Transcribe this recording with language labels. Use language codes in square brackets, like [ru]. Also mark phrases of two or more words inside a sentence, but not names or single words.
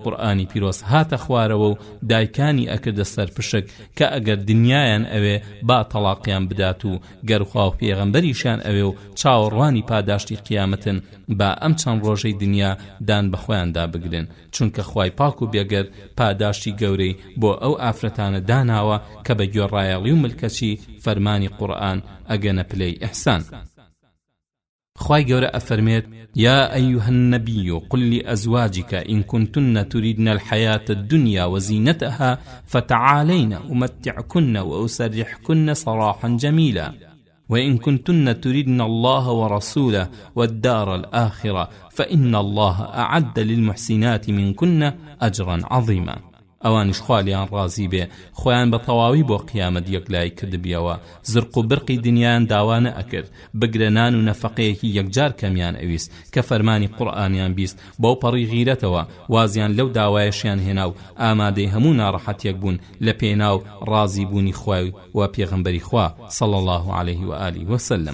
[ckb] قورئانی پیرۆز هاتە خوارەوە و دایکانی ئەکردە سەرپشک کە ئەگەر دنیایان ئەوێ با تەلاقیان بدات و گەرخوا و پێغەمبەریشان ئەوێ و چاوەڕوانی پاداشتی قیامەتن با ئەم چەند ڕۆژەی دنیا دان بە خۆیاندا بگرن، چونکە خوای پاک و بێگەر پاداشتی گەورەی بۆ ئەو ئافرەتانە داناوە کە بە گوێڕایەڵی و ملکەچی فەرمانی قورئان ئەگەنە پلەی ئیحسان. خوای گەورە ئەفەرمێت: [ar] يا أيها النبي قل لأزواجك إن كنتن تريدن الحياة الدنيا وزينتها فتعالين أمتعكن وأسرحكن سراحا جميلا وإن كنتن تريدن الله ورسوله والدار الآخرة فإن الله أعد للمحسنات منكن أجرا عظيما. [ckb] ئەوانیش خوالیان ڕازی بێ خۆیان بە تەواوی بۆ قیامەت یەکلای کردبیەوە، زرق و برقی دنیایان داوانە ئەکرد، بگرەنان و نەفەقەیەکی یەکجار کەمیان ئەویست کە فەرمانی قورئانیان بیست، بۆ پەڕی غیرەتەوە وازیان لەو داوایەشیان هێنا و ئامادەی هەموو ناڕەحەتیەک بوون لە پێناو ڕازی بوونی خوای و پێغەمبەری خوا [ar] صلی الله عليه و آله وسلم.